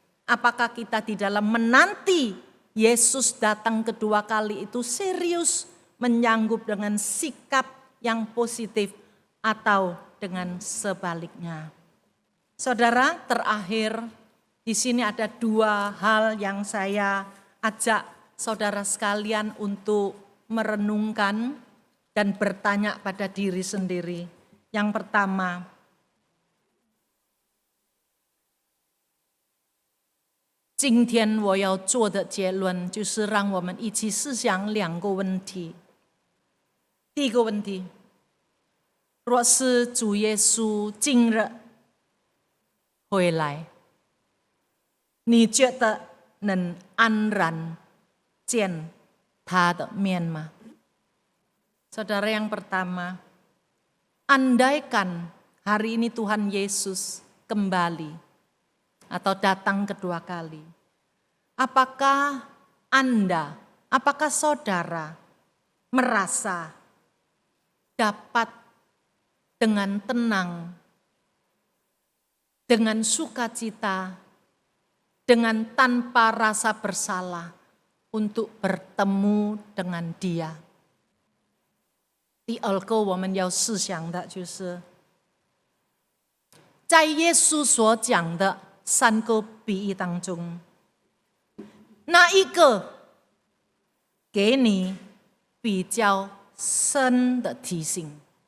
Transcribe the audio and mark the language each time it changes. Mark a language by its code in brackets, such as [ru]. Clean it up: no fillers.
[id] Apakah kita di dalam menanti Yesus datang kedua kali itu serius menyanggup dengan sikap yang positif atau dengan sebaliknya. Saudara, terakhir di sini ada dua hal yang saya ajak saudara sekalian untuk merenungkan dan bertanya pada diri sendiri. Yang pertama, [zh] 今天我要做的结论就是让我们一起思想两个问题。第一个问题，若是主耶稣今日回来，你觉得能安然见他的面吗？ [id] Saudara, yang pertama, andaikan hari ini Tuhan Yesus kembali atau datang kedua kali, apakah Anda, apakah saudara merasa dapat dengan tenang, dengan sukacita, dengan tanpa rasa bersalah untuk bertemu dengan Dia? [zh] 第二个我们要思想的就是，在耶稣所讲的三个比喻当中，哪一个给你比较深的提醒？